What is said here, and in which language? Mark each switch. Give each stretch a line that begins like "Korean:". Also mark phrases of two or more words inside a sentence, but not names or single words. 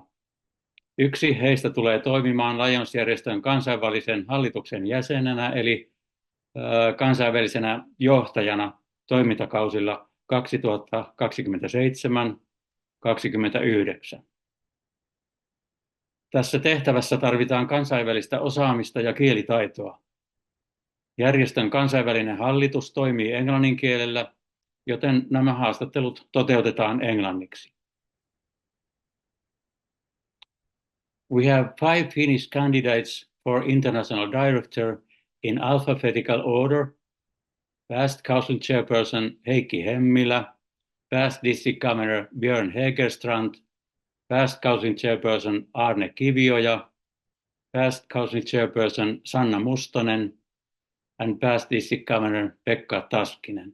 Finnish: Yksi heistä tulee toimimaan Lions-järjestön kansainvälisen hallituksen jäsenenä, eli kansainvälisenä johtajana toimintakausilla 2027-2029. Tässä tehtävässä tarvitaan kansainvälistä osaamista ja kielitaitoa. Järjestön kansainvälinen hallitus toimii englannin kielellä, joten nämä haastattelut toteutetaan englanniksi.
English: We have 5 Finnish candidates for International Director in alphabetical order. Past Council Chairperson Heikki Hemmilä, Past District Governor Björn Hägerstrand, Past Council Chairperson Aarne Kivioja, Past Council Chairperson Sanna Mustonen, and Past District Governor Pekka Taskinen.